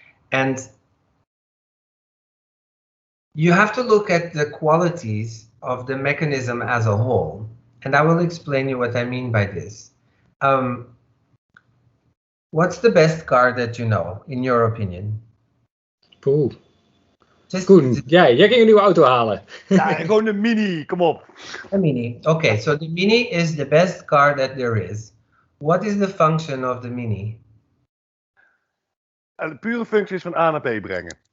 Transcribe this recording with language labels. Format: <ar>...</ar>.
<en>And you have to look at the qualities of the mechanism as a whole. And I will explain you what I mean by this. What's the best car that you know, in your opinion? Cool.</en> <nl>Coen, jij ging een nieuwe auto halen. Ja, gewoon een Mini, kom op.</nl> <en>A Mini. Okay, so the Mini is the best car that there is. What is the function of the Mini?</en> <nl>En de pure functie is van A naar B brengen.</nl>